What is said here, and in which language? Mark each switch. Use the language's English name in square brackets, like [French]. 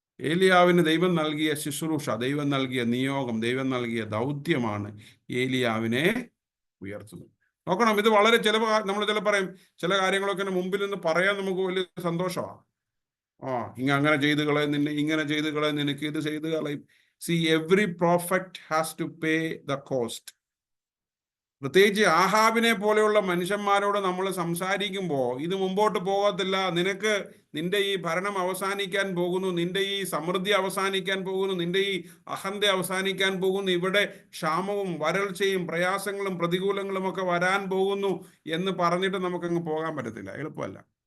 [Malayalam] ഏലിയാവിന് ദൈവം നൽകിയ ശുശ്രൂഷ, ദൈവം നൽകിയ നിയോഗം, ദൈവം നൽകിയ ദൗത്യമാണ് ഏലിയാവിനെ ഉയർത്തുന്നത്. നോക്കണം, ഇത് വളരെ നമ്മൾ പറയും ചില കാര്യങ്ങളൊക്കെ മുമ്പിൽ നിന്ന് പറയാൻ നമുക്ക് വലിയ സന്തോഷമാണ്. അങ്ങനെ ചെയ്ത് കളയും, ഇങ്ങനെ ചെയ്ത് കളയും, നിനക്ക് ഇത് ചെയ്ത് കളയും. [English] See, every prophet has to pay the cost. [Malayalam] പ്രത്യേകിച്ച് ആഹാബിനെ പോലെയുള്ള മനുഷ്യന്മാരോട് നമ്മൾ സംസാരിക്കുമ്പോൾ ഇത് മുമ്പോട്ട് പോകത്തില്ല, നിന്റെ ഈ ഭരണം അവസാനിക്കാൻ പോകുന്നു, നിന്റെ ഈ സമൃദ്ധി അവസാനിക്കാൻ പോകുന്നു, നിന്റെ ഈ അഹന്ത അവസാനിക്കാൻ പോകുന്നു, ഇവിടെ ക്ഷാമവും വരൾച്ചയും പ്രയാസങ്ങളും പ്രതികൂലങ്ങളും ഒക്കെ വരാൻ പോകുന്നു എന്ന് പറഞ്ഞിട്ട് നമുക്കങ്ങ് പോകാൻ പറ്റത്തില്ല, എളുപ്പമല്ല.